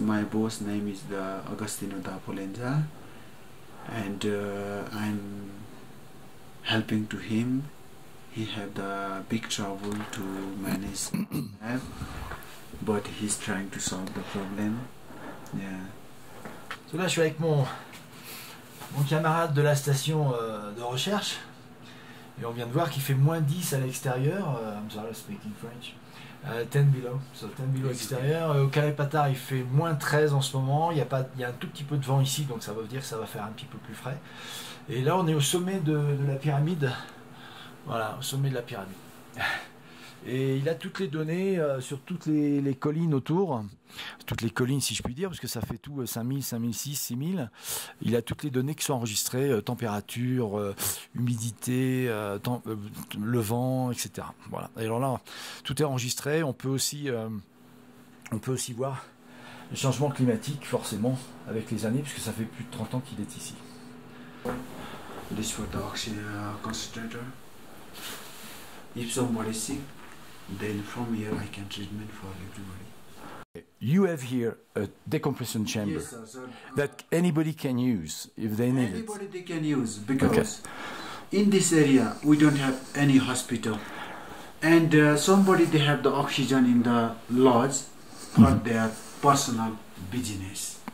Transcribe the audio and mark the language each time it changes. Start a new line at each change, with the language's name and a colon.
English: My boss name is the Agostino da Polenza, and I'm helping to him. He had the big trouble to manage lab, but he's trying to solve the problem. Yeah.
French: So là je suis avec mon camarade de la station de recherche et on vient de voir qu'il fait -10 à l'extérieur.
English: I'm sorry, speaking French. 10 below, so 10 below extérieur.
French: Au Carré Patard il fait -13 en ce moment. Il y a un tout petit peu de vent ici, donc ça veut dire que ça va faire un petit peu plus frais. Et là on est au sommet de la pyramide. Voilà, au sommet de la pyramide. Et il a toutes les données sur toutes les collines autour, toutes les collines si je puis dire, parce que ça fait tout 5000, 5006, 6000. Il a toutes les données qui sont enregistrées, température, humidité, le vent, etc. Voilà. Et alors là, tout est enregistré. On peut aussi voir le changement climatique, forcément, avec les années, puisque ça fait plus de 30 ans qu'il est ici.
English: This for the oxygen concentrator. If somebody is sick, then from here I can treatment for everybody. You have here a decompression chamber. Yes, sir. That anybody can use if they need it. Anybody they can use, because in this area we don't have any hospital, and somebody they have the oxygen in the lodge for their personal business.